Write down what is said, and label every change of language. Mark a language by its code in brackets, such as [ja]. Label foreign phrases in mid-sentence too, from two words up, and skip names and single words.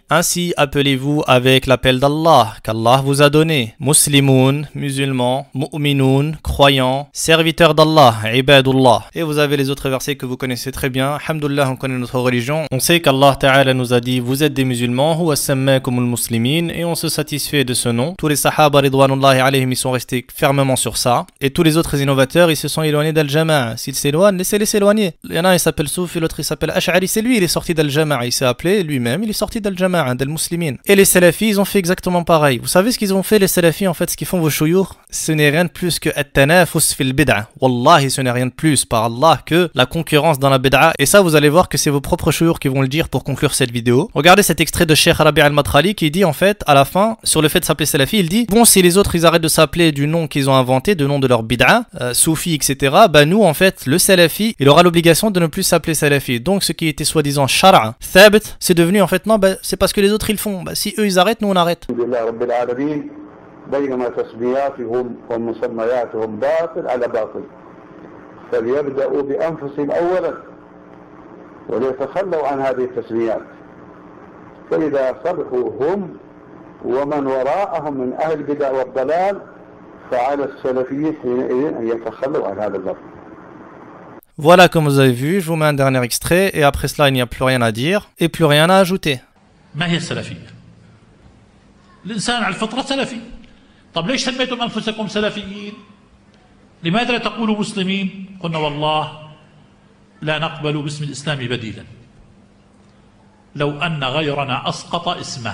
[fr] Ainsi appelez-vous avec l'appel d'Allah qu'Allah vous a donné. Muslimoun, musulmans, mu'minoun, croyants, serviteurs d'Allah, ibadullah. Et vous avez les autres versets que vous connaissez très bien. Alhamdulillah, on connaît notre religion. On sait qu' [ar] الله تعالى [fr] nous a dit vous êtes des musulmans, [ar] هو سماكم المسلمين, [fr] et on se satisfait de ce nom. Tous les sahaba [ar] رضوان الله عليهم, [fr] ils sont restés fermement sur ça. Et tous les autres innovateurs, ils se sont éloignés d'Al-Jama'a. S'ils s'éloignent, laissez-les s'éloigner. Il y en a, il s'appelle Soufi, l'autre il s'appelle Ash'ari. C'est lui, il est sorti d'Al-Jama'a. Il s'est appelé lui-même, il est sorti d'Al-Jama'a, d'Al-Muslimin. Et les salafis, ils ont fait exactement pareil. Vous savez ce qu'ils ont fait, les salafis, en fait, ce qu'ils font vos chouyours? Ce n'est rien de plus que [ar] التنافس في البدعة. [fr] Wallahi, ce n'est rien de plus, par Allah, que la concurrence dans la bid'a. Et ça, vous allez voir que c'est vos propres chouyours qui vont le dire pour conclure cette vidéo. Regardez cet extrait de Cheikh Rabi' al-Madkhali qui dit, en fait, à la fin, sur le fait de s'appeler salafi, il dit bon, si les autres ils arrêtent de s'appeler du nom qu'ils ont inventé, du nom de leur bid'a, soufi, etc., bah nous, en fait, le salafi, il aura l'obligation de ne plus s'appeler salafi. Donc, ce qui était soi-disant shara, thabit, c'est devenu en fait non, bah, c'est parce que les autres ils le font. Bah, si eux ils arrêtent, nous on arrête. [ar] بينما تسمياتهم ومسمياتهم باطل على باطل فليبدأوا بأنفسهم أولا وليتخلوا عن هذه التسميات فإذا صلحوا هم ومن وراءهم من أهل البدع والضلال فعلى السلفيين حينئذ أن يتخلوا عن هذا اللفظ. [fr] Voilà, comme vous avez vu, je vous mets un dernier extrait et après cela il n'y a plus rien à dire et plus rien à ajouter. [ar] ما هي السلفية؟ الإنسان على الفطرة سلفي. طب ليش سميتم أنفسكم سلفيين؟ لماذا لا تقولوا مسلمين؟ قلنا والله لا نقبل باسم الإسلام بديلا. لو أن غيرنا أسقط اسمه.